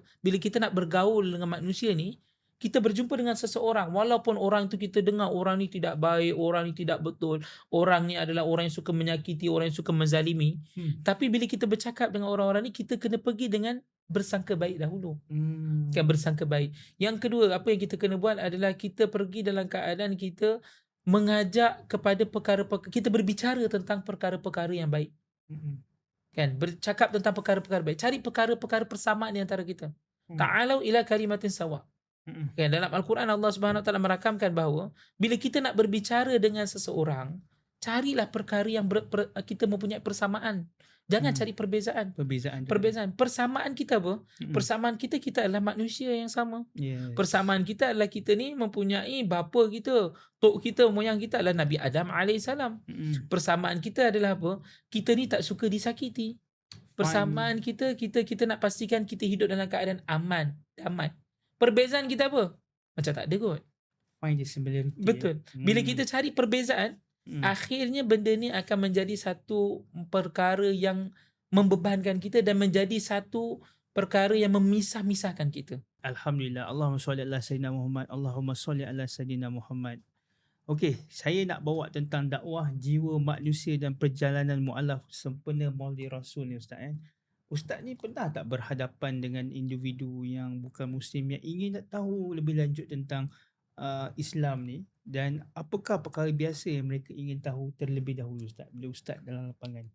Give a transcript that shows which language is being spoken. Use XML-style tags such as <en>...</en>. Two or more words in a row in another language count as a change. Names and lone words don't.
<ms>Bila kita nak bergaul dengan manusia ni, kita berjumpa dengan seseorang, walaupun orang tu kita dengar orang ni tidak baik, orang ni tidak betul, orang ni adalah orang yang suka menyakiti, orang yang suka menzalimi, tapi bila kita bercakap dengan orang-orang ni, kita kena pergi dengan bersangka baik dahulu. Kan, bersangka baik. Yang kedua, apa yang kita kena buat adalah kita pergi dalam keadaan kita mengajak kepada perkara-perkara, kita berbicara tentang perkara-perkara yang baik. Kan, bercakap tentang perkara-perkara baik. Cari perkara-perkara persamaan di antara kita.</ms> <ar>تعالوا إلى كلمة سواء.</ar> <ms>Kan, dalam Al-Quran</ms> <ar>الله سبحانه وتعالى</ar> <ms>merakamkan bahawa bila kita nak berbicara dengan seseorang, carilah perkara yang kita mempunyai persamaan. Jangan cari perbezaan. Persamaan kita apa? Persamaan kita adalah manusia yang sama. Persamaan kita adalah kita ni mempunyai bapa kita, tok kita, moyang kita adalah Nabi Adam AS. Persamaan kita adalah apa? Kita ni tak suka disakiti. Persamaan kita nak pastikan kita hidup dalam keadaan aman, damai. Perbezaan kita apa? Macam tak ada kot.</ms> <en>Find the similarity.</en> <ms>Betul. Bila kita cari perbezaan, akhirnya benda ni akan menjadi satu perkara yang membebankan kita dan menjadi satu perkara yang memisah-misahkan kita. Alhamdulillah.</ms> <ar>اللهم صل على سيدنا محمد. اللهم صل على سيدنا محمد.</ar> <ms>Okey, saya nak bawa tentang dakwah jiwa manusia dan perjalanan mualaf sempena Maulid Rasul ni Ustaz, kan. Ustaz ni pernah tak berhadapan dengan individu yang bukan Muslim yang ingin nak tahu lebih lanjut tentang Islam ni, dan apakah perkara biasa yang mereka ingin tahu terlebih dahulu Ustaz, bila Ustaz dalam lapangan?</ms>